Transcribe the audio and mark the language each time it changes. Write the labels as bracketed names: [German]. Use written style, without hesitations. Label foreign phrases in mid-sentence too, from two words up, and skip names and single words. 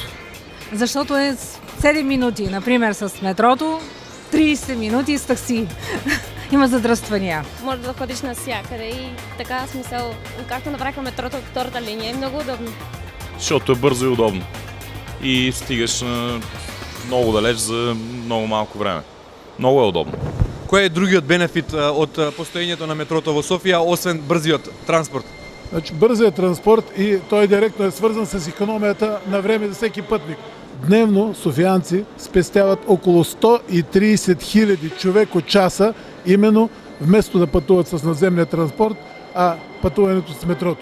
[Bulgarian] Защото е 7 минути, например, с метрото, 30 минути с такси. Има задръствания. Може да ходиш навсякъде и така смисъл, както направиха метрото от втората линия, е много удобно. Защото е бързо и удобно. И стигаш много далеч за много малко време. Много е удобно. [Macedonian] Кој е другиот бенефит од постоењето на метрото во Софија, освен брзиот транспорт? [Bulgarian] Значи, бързият транспорт и той директно е свързан с икономията на време за всеки пътник. Дневно софиянци спестяват около 130 хиляди човеко часа, именно вместо да пътуват с наземния транспорт, а пътуването с метрото.